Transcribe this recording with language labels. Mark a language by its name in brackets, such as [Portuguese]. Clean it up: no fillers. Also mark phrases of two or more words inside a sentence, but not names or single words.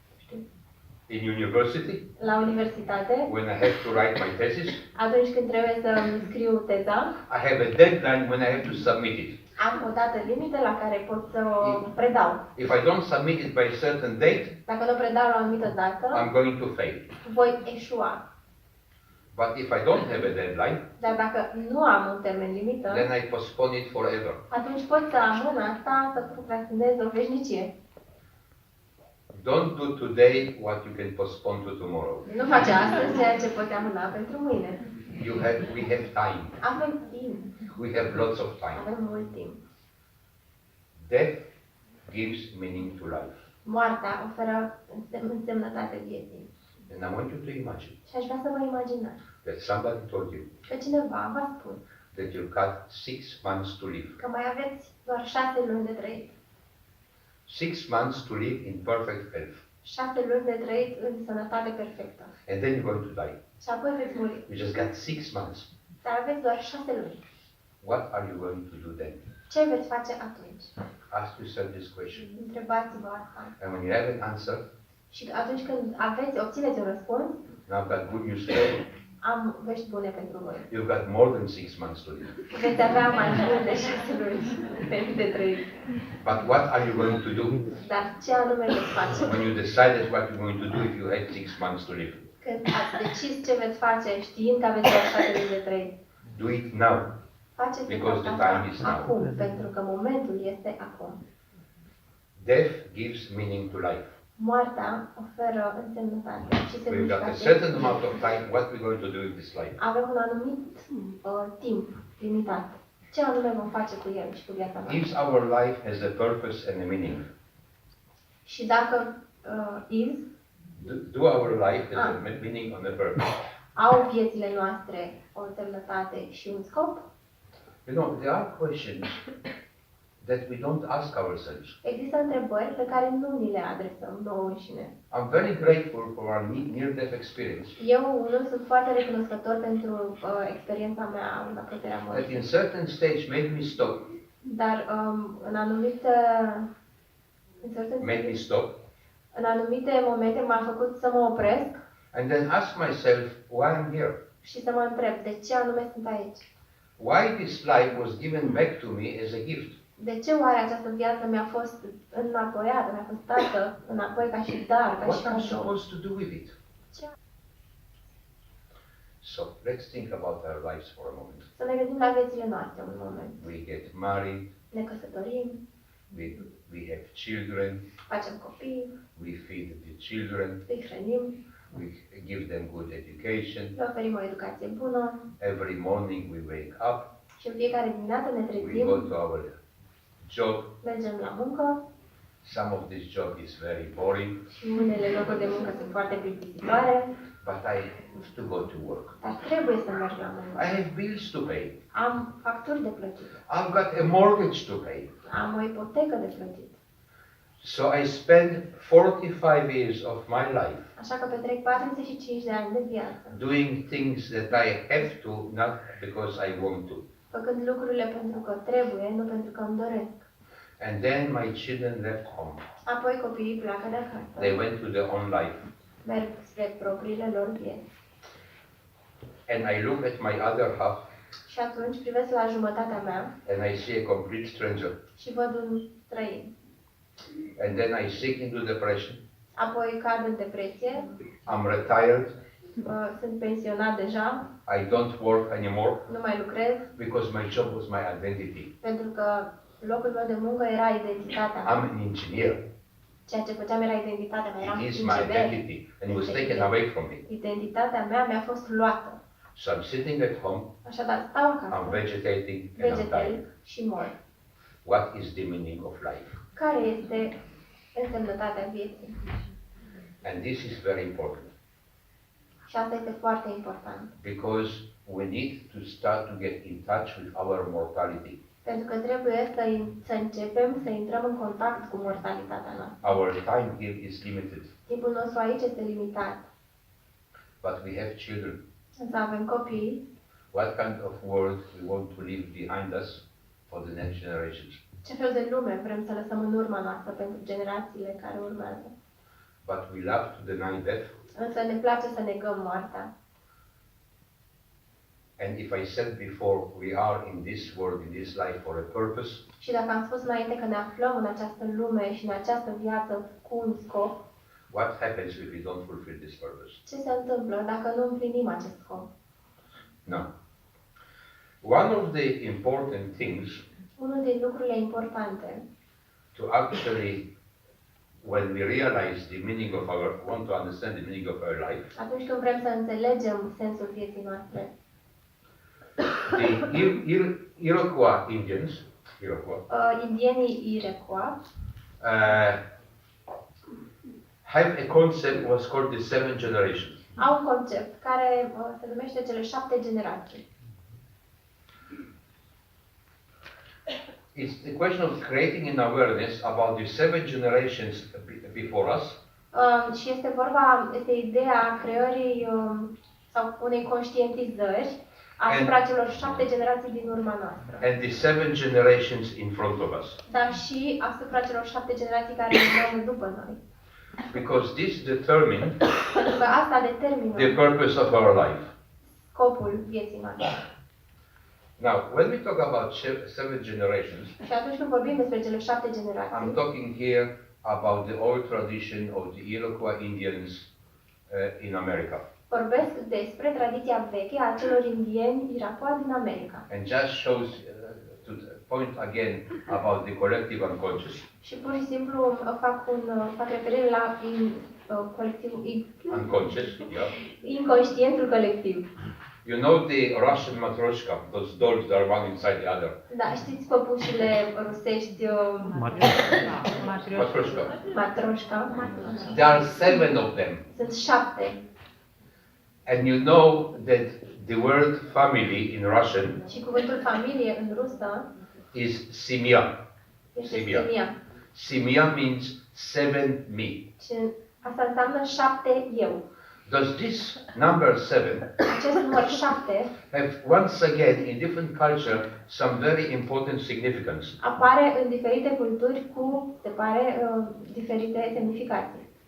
[English] In university, [Romanian] La universitate, [English] when I have to write my thesis, [Romanian] atunci când trebuie să scriu teza, [English] I have a deadline when I have to submit it. [Romanian] am o dată limită la care pot să o predau. [English] If I don't submit it by a certain date, [Romanian] Dacă nu predau la o anumită dată, [English] I'm going to fail. [Romanian] voi eșua. [English] But if I don't have a deadline, [Romanian] Dar dacă nu am un termen limită, [English] then I postpone it forever. [Romanian] atunci pot să amân asta, să procrastinez o veșnicie. [English] Don't do today what you can postpone to tomorrow. [Romanian] Nu face astăzi ceea ce poți amâna pentru mâine. [English] We have time. [Romanian] Avem timp. [English] We have lots of time. [Romanian] Avem mult timp. [English] Death gives meaning to life. [Romanian] Moartea oferă însemnătate vieții. [English] And I want you to imagine [Romanian] Și aș vrea să vă imaginați [English] that somebody told you [Romanian] că cineva v-a spus [English] that you've got 6 months to live. [Romanian] că mai aveți doar 6 luni de trăit. [English] 6 months to live in perfect health. [Romanian] 6 luni de trăit în sănătate perfectă. [English] And then you're going to die. [Romanian] Și apoi veți muri. [English] You just got 6 months. [Romanian] Dar aveți doar 6 luni. [English] What are you going to do then? [Romanian] Ce veți face atunci? [English] Ask yourself this question. [Romanian] Întrebați-vă asta. [English] And when you have an answer, [Romanian] Și atunci când obțineți un răspuns, [English] now I've got good news for you. [Romanian] am vești bune pentru voi. [English] You've got more than 6 months to live. [Romanian] Veți avea mai mult de 6 luni de trăit. [English] But what are you going to do [Romanian] Dar ce anume veți face? [English] when you decided what you're going to do if you had 6 months to live? [Romanian] Când ați decis ce veți face știind că aveți doar 6 luni de trăit. [English] Do it now. [Romanian] Faceți [English] Because the [Romanian] asta [English] time is now. [Romanian] acum, pentru că momentul este acum. [English] Death gives meaning to life. [Romanian] Moartea oferă însemnătate și [English] We've got a [Romanian] semnificație. [English] certain amount of time. What we're going to do with this life? [Romanian] Avem un anumit timp limitat. Ce anume vom face cu el și cu viața noastră? [English] If our life has a purpose and a meaning, [Romanian] Și dacă [English] do our life has a meaning and a purpose? [Romanian] au viețile noastre o însemnătate și un scop, [English] You know, there are questions that we don't ask ourselves. [Romanian] există întrebări pe care nu ni le adresăm nouă înșine. [English] I'm very grateful for our near-death experience. [Romanian] Eu unul sunt foarte recunoscător pentru experiența mea în apropierea [English] That [Romanian] morții. [English] in certain stage made me stop. [Romanian] Dar în anumite [English] Made me stop. [Romanian] în anumite momente m-a făcut să mă opresc [English] And then ask myself why I'm here. [Romanian] și să mă întreb de ce anume sunt aici. [English] Why this life was given back to me as a gift? [Romanian] De ce oare această viață mi-a fost înapoiată, mi-a fost dată înapoi ca și dar, ca și [English] What am [Romanian] cadou? [English] supposed to do with it? [Romanian] Ce? [English] So let's think about our lives for a moment. [Romanian] Să ne gândim la viețile noastre un moment. [English] We get married, [Romanian] Ne căsătorim, [English] we have children, [Romanian] facem copii, [English] we feed the children, [Romanian] îi hrănim, [English] we give them good education. [Romanian] le oferim o educație bună [English] Every morning we wake up, [Romanian] și în fiecare dimineață ne [English] we [Romanian] trezim, [English] go to our job. [Romanian] mergem la muncă [English] Some of this job is very boring, [Romanian] și unele locuri de muncă sunt foarte plictisitoare, [English] but I have to go to work. [Romanian] dar trebuie să merg la muncă. [English] I have bills to pay. [Romanian] Am facturi de plătit, [English] I've got a mortgage to pay. [Romanian] am o ipotecă de plătit. [English] So I spend 45 years of my life [Romanian] Așa că petrec 45 de ani de viață, [English] doing things that I have to, not because I want to. [Romanian] făcând lucrurile pentru că trebuie, nu pentru că îmi doresc. [English] And then my children left home. [Romanian] Apoi copiii pleacă de [English] They [Romanian] acasă, [English] went to their own life. [Romanian] merg spre propriile lor vieți. [English] And I look at my other half [Romanian] Și atunci privesc la jumătatea mea [English] and I see a complete stranger. [Romanian] și văd un străin. [English] And then I sink into depression. [Romanian] Apoi cad în depresie, [English] I'm retired. [Romanian] sunt pensionat deja, [English] I don't work anymore [Romanian] nu mai lucrez, [English] because my job was my identity. [Romanian] pentru că locul meu de muncă era identitatea mea. [English] I'm an engineer. [Romanian] Ceea ce făceam era identitatea mea, eram [English] It is my [Romanian] inginer. [English] identity and it was taken away from me. [Romanian] Identitatea mea mi-a fost luată. [English] So I'm sitting at home, [Romanian] Așadar, stau [English] I'm [Romanian] acasă, [English] vegetating and I'm [Romanian] vegetez [English] dying. [Romanian] și mor. [English] What is the meaning of life? [Romanian] Care este însemnătatea vieții? [English] And this is very important [Romanian] Și asta este foarte important. [English] because we need to start to get in touch with our mortality. [Romanian] Pentru că trebuie să începem să intrăm în contact cu mortalitatea noastră. [English] Our time here is limited, [Romanian] Timpul nostru aici este limitat. [English] but we have children. [Romanian] Însă avem copii. [English] What kind of world we want to leave behind us for the next generations? [Romanian] Ce fel de lume vrem să lăsăm în urma noastră pentru generațiile care urmează? [English] But we love to deny death. [Romanian] Însă ne place să negăm moartea. [English] And if I said before, we are in this world, in this life for a purpose, [Romanian] Și dacă am spus înainte că ne aflăm în această lume și în această viață cu un scop, [English] what happens if we don't fulfill this purpose? [Romanian] ce se întâmplă dacă nu împlinim acest scop? [English] No. One of the important things [Romanian] Unul din lucrurile importante, [English] to actually, when we realize the meaning of our, want to understand the meaning of our life, [Romanian] atunci când vrem să înțelegem sensul vieții noastre, [English] the Iroquois Indians, [Romanian] indienii Iroquois [English] have a concept what's called the seven generations. [Romanian] au un concept care se numește cele 7 generații. [English] It's the question of creating an awareness about the seven generations before us, [Romanian] Și este ideea creării sau unei conștientizări asupra celor 7 generații din urma noastră, [English] and the seven generations in front of us. [Romanian] dar și asupra celor 7 generații care urmează după noi. [English] Because this determines [Romanian] Pentru că asta determină [English] the purpose of our life. [Romanian] scopul vieții noastre. [English] Now, when we talk about seven generations, [Romanian] Și atunci când vorbim despre cele 7 [English] I'm [Romanian] generații, [English] talking here about the old tradition of the Iroquois Indians in America. [Romanian] vorbesc despre tradiția veche a celor indieni Iroquois din America. [English] And just shows to point again about the collective unconscious. [Romanian] Și pur și simplu fac referire la colectivul [English] Unconscious, yeah. [Romanian] inconștientul colectiv. [English] You know the Russian matryoshka, those dolls that are one inside the other. [Romanian] Da, știți păpușile rusești Matryoshka. matroșca? [English] There are 7 of them. [Romanian] Sunt 7. [English] And you know that the word family in Russian [Romanian] Și cuvântul familie în rusă [English] is simia. [Romanian] este Simia. simia. [English] Simia means 7 me. [Romanian] Și asta înseamnă 7 eu. [English] Does this number 7 [Romanian] Acest număr 7 [English] have once again in different culture some very important significance? [Romanian] apare în diferite culturi cu, se pare, diferite semnificații.